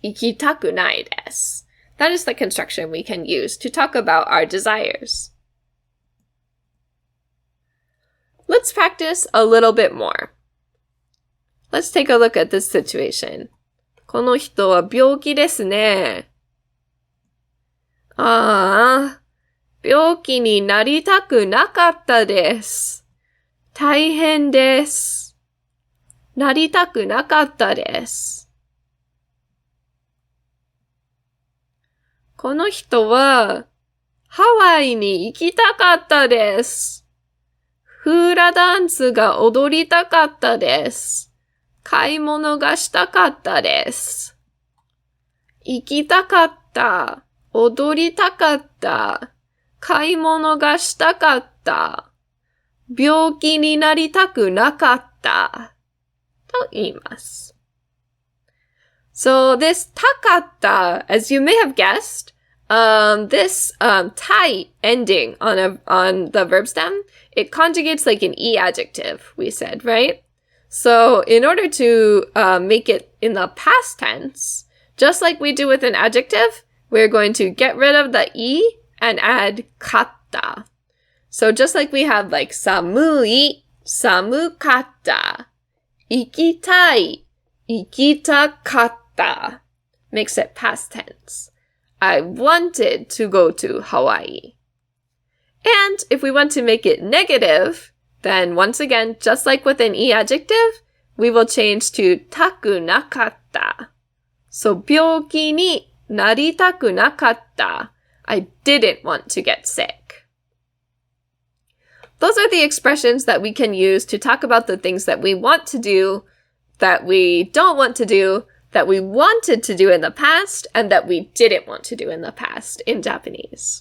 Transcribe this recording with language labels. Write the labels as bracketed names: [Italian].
[Japanese] 行きたくないです. [English] That is the construction we can use to talk about our desires. Let's practice a little bit more. Let's take a look at this situation. [Japanese] この人は病気ですね。ああ、病気になりたくなかったです。大変です。なりたくなかったです。この人はハワイに行きたかったです。フーラダンスが踊りたかったです。買い物がしたかったです。行きたかった。踊りたかった。買い物がしたかった。病気になりたくなかった。と言います。 [English] So this たかった, as you may have guessed, this たい ending on the verb stem, it conjugates like an e adjective, we said, right? So in order to make it in the past tense, just like we do with an adjective, we're going to get rid of the e and add かった. So just like we have like 寒い、寒かった、行きたい、行きたかった makes it past tense. I wanted to go to Hawaii. And if we want to make it negative, then once again, just like with an e adjective, we will change to たくなかった. So [Japanese] 病気になりたくなかった. [English] I didn't want to get sick. Those are the expressions that we can use to talk about the things that we want to do, that we don't want to do, that we wanted to do in the past, and that we didn't want to do in the past in Japanese.